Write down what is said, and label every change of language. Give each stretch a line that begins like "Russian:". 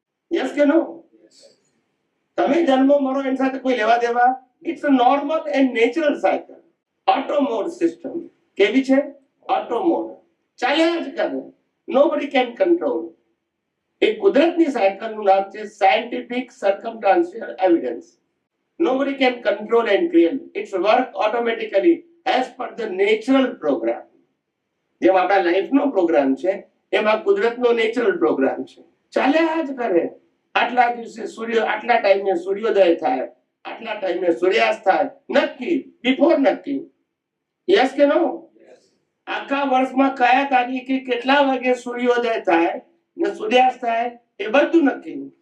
English: yes
Gujarati: કે નો? તમે જન્મો મરો એની સાથે કોઈ લેવા દેવા?
English: It's a normal and natural cycle. Auto mode system
Gujarati: કેવી છે?
English: auto mode,
Gujarati: ચાલ્યા જ કરે.
English: Nobody can control.
Gujarati: એ કુદરતની સાયકલનું નામ છે
English: Scientific circumstantial evidence. Nobody can control and create. It's work automatically as per the natural program.
Gujarati: જેમ આપણા લાઈફનો પ્રોગ્રામ છે એમાં કુદરતનો નેચરલ પ્રોગ્રામ છે, ચાલ્યા જ કરે. આટલા દિવસે સૂર્ય, આટલા ટાઈમે સૂર્યોદય થાય, આટલા ટાઈમે સૂર્યાસ્ત થાય, નક્કી, બિફોર નક્કી.
English: yes
Gujarati: કે નો? આખા વર્ષમાં કયા તારીખે કેટલા વાગે સૂર્યોદય થાય ને સૂર્યાસ્ત થાય એ બધું નક્કી.